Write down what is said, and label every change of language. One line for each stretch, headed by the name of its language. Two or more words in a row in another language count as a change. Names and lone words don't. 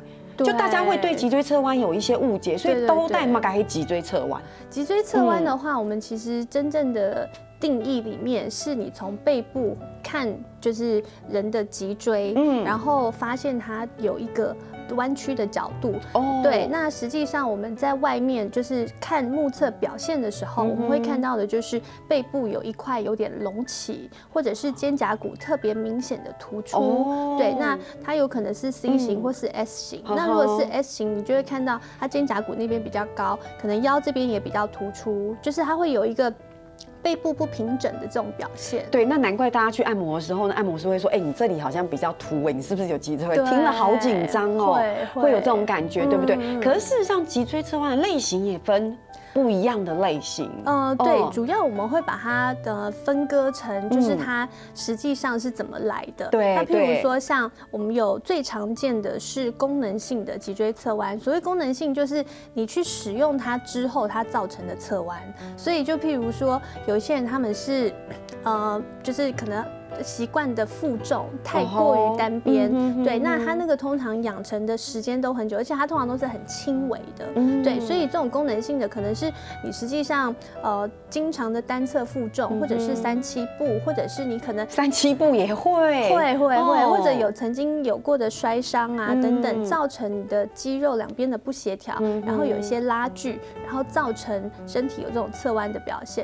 Chinese: 就大家會對脊椎側彎有一些誤解，所以都帶嘛改脊椎側彎。脊椎側彎的話，我們其實真正的定義裡面是你從背部看，就是人的脊椎，然後發現它有一個彎曲的角度。對，那實際上我們在外面就是看目測表現的時候，我們會看到的就是背部有一塊有點隆起，或者是肩胛骨特別明顯的突出。對，那它有可能是 C 型或是 S 型。那如果是 S 型，你就會看到它肩胛骨那邊比較高，可能腰這邊也比較突出，就是它會有一個背部不平整的這種表現。對，那難怪大家去按摩的時候呢，按摩師會說，你這裡好像比較凸，你是不是有脊椎側彎？聽了好緊張哦，會有這種感覺，對不對？可是事實上，脊椎側彎的類型也分不一樣的類型。對，主要我們會把它的分割成，就是它實際上是怎麼來的。對，那譬如說，像我們有最常見的是功能性的脊椎側彎。所謂功能性，就是你去使用它之後，它造成的側彎。所以就譬如說，有一些人他們是，就是可能習慣的負重太過於單邊，對，那它那個通常養成的時間都很久，而且它通常都是很輕微的，對，所以這種功能性的可能是你實際上經常的單側負重，或者是3-7步，或者是你可能 3-7步也會，或者有曾經有過的摔傷啊等等，造成你的肌肉兩邊的不協調，然後有一些拉鋸，然後造成身體有這種側彎的表現。